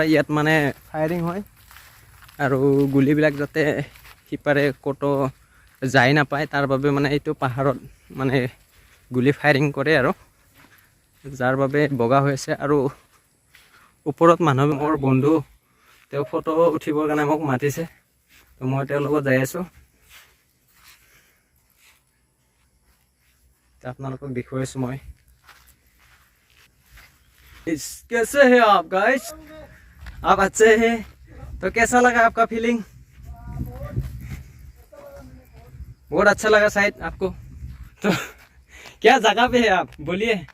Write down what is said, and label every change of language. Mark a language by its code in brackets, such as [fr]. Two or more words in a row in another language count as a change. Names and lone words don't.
[as] ইয়াত মানে ফায়াৰিং হয় আৰু গুলিবিলাক যাতে সিপাৰে ক'তো যাই নাপায়, তাৰ বাবে মানে এইটো পাহাৰত মানে গুলি ফায়াৰিং কৰে আৰু যাৰ বাবে বগা হৈ আছে। আৰু ওপৰত মানুহ, মোৰ বন্ধু, তেওঁ ফটো উঠিবৰ কাৰণে মোক মাতিছে। তো মই তেওঁৰ লগত যাই আছোঁ। আপোনালোকক দেখুৱাইছোঁ মই। [hi] कैसे हैं आप गाइस, आप अच्छे हैं? तो कैसा लगा आपका फीलिंग? बहुत अच्छा लगा शायद आपको। तो क्या जगह पे है आप बोलिए।